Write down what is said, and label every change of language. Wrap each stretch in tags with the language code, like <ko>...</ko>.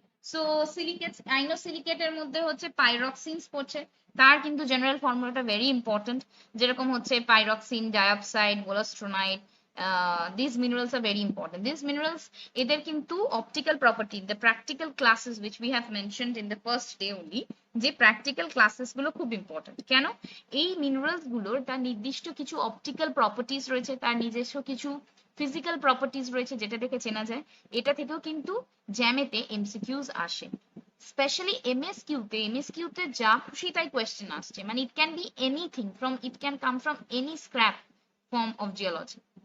<bn>So সিলিকেটস, আইনোসিলিকেটের মধ্যে হচ্ছে পাইরক্সিনস পড়ছে, তার কিন্তু জেনারেল ফর্মুলাটা ভেরি ইম্পর্টেন্ট, যেরকম হচ্ছে পাইরক্সিন, dioxide, মোলাস্ট্রোনাইট,</bn> <en>these minerals are very important. These minerals,</en> <bn>এদের কিন্তু optical property,</bn> <en>the practical classes which we have mentioned in the first day only,</en> <bn>যে প্র্যাকটিক্যাল ক্লাসেস গুলো খুব ইম্পর্টেন্ট। কেন? এই মিনারেলস গুলোর তার নির্দিষ্ট কিছু অপটিক্যাল প্রপার্টিস রয়েছে, তার নিজস্ব কিছু ফিজিক্যাল প্রপার্টিস রয়েছে, যেটা দেখে চেনা যায়। এটা থেকেও কিন্তু জ্যামেতে এমসিকিউজ আসে, স্পেশালি এমএসকিউতে যা খুশি তাই কোয়েশ্চেন আসছে, মানে</bn> <en>It can be anything from, it can come from any scrap form of geology.</en>